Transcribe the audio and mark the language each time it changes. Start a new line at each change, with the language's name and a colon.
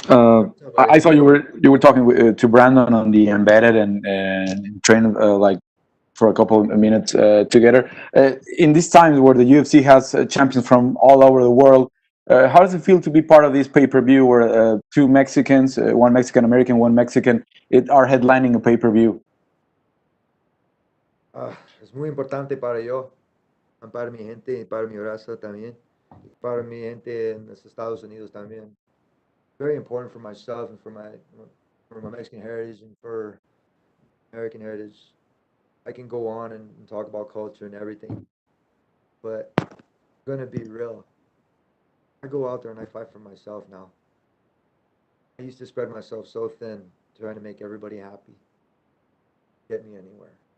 English: I saw you were talking to Brandon on the embedded and trained like for a couple of minutes together. In these times where the UFC has champions from all over the world, how does it feel to be part of this pay-per-view where two Mexicans, one Mexican American, one Mexican, are headlining a pay-per-view?
Spanish: Es muy importante para yo, para mi gente y para mi raza también, para mi gente en los Estados Unidos también.
English: Very important for myself and for my Mexican heritage and for American heritage. I can go on and talk about culture and everything, but I'm gonna be real. I go out there and I fight for myself now. I used to spread myself so thin, trying to make everybody happy. Get me anywhere.